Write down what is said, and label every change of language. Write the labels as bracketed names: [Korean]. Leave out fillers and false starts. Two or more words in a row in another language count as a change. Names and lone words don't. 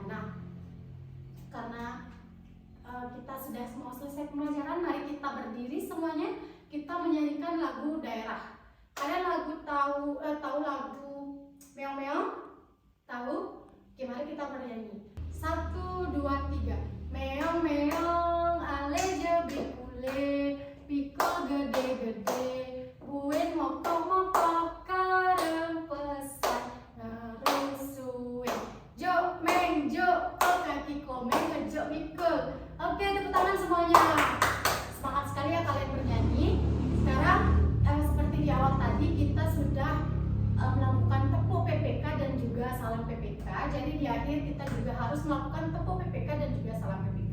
[Indonesian] Nah, karena kita sudah mau selesai pembelajaran, mari kita berdiri semuanya. Kita menyanyikan lagu daerah. Kalian tahu lagu Meong Meong? Tahu? Oke, mari kita bernyanyi. 1, 2, 3. [Balinese] Meong Meong ale jebrik ule, pikul gede-gede, buen mokok-mokok kareng pesan ngerusuin. Jo meng jo, kaki komeng ngejok mikul. [Indonesian] Oke, tepuk tangan semuanya. Semangat sekali ya kalian bernyanyi. Sekarang seperti di awal tadi kita sudah melakukan tepuk PPK dan juga salam PPK. Jadi di akhir kita juga harus melakukan tepuk PPK dan juga salam PPK.